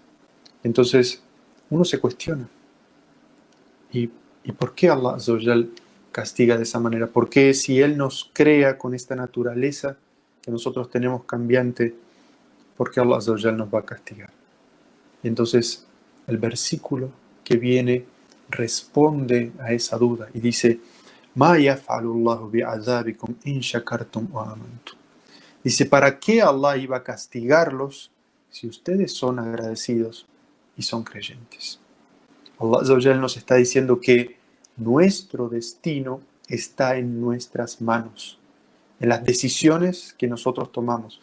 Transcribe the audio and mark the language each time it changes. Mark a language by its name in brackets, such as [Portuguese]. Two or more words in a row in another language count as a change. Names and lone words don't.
[Spanish] Entonces uno se cuestiona, ¿y por qué [Arabic] الله عز وجل [Spanish] castiga de esa manera? ¿Por qué si Él nos crea con esta naturaleza que nosotros tenemos cambiante, por qué [Arabic] الله عز وجل [Spanish] nos va a castigar? Y entonces el versículo que viene responde a esa duda y dice, [Arabic] "ما يفعل الله بعذابكم إن شكرتم وآمنتم". [Spanish] Dice, ¿para qué Allah iba a castigarlos si ustedes son agradecidos y son creyentes? [Arabic] الله عز وجل [Spanish] nos está diciendo que nuestro destino está en nuestras manos, en las decisiones que nosotros tomamos.